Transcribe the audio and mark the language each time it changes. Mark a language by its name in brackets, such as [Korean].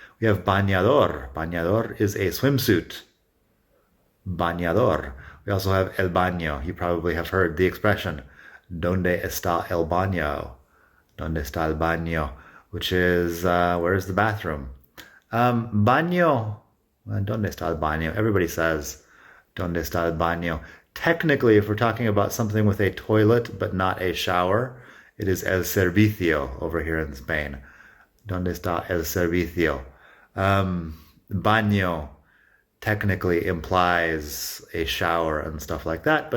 [English] We have bañador. Bañador is a swimsuit. Bañador. We also have el baño. You probably have heard the expression, [Spanish] ¿Dónde está el baño? ¿Dónde está el baño? [English] Which is, where's the bathroom? [Spanish] Baño. ¿Dónde está el baño? [English] Everybody says, [Spanish] ¿Dónde está el baño? [English] Technically, if we're talking about something with a toilet but not a shower, it is el servicio over here in Spain. [Spanish] ¿Dónde está el servicio? [English] Baño technically implies a shower and stuff like that.